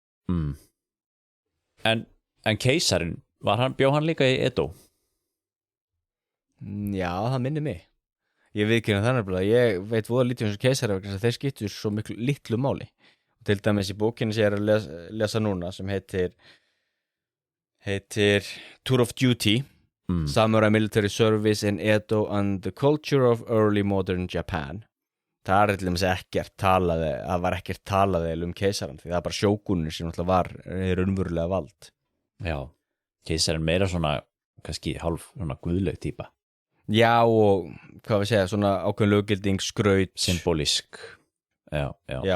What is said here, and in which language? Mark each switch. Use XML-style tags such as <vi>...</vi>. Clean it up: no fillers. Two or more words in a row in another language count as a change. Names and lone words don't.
<is>En keisarinn, bjó hann líka í Edo? Já, það minnir mig ég viðkynna þannig að ég veit voða lítið um þessu keisari vegna þess að þeir skiptu svo miklu litlu máli og til dæmis í bókinni sem ég er að lesa núna sem heitir Tour of Duty Samurai Military Service in Edo and the Culture of Early Modern Japan það til dæmis það var ekkert talað keisaran því það er bara sjókunir sem náttúrulega var raunverulega vald. Já, keisarinn meira svona kannski hálf svona guðleg típa. Já, og hvað við segja, svona ákveðin löggilding, skraut, Symbolísk. Já,</is>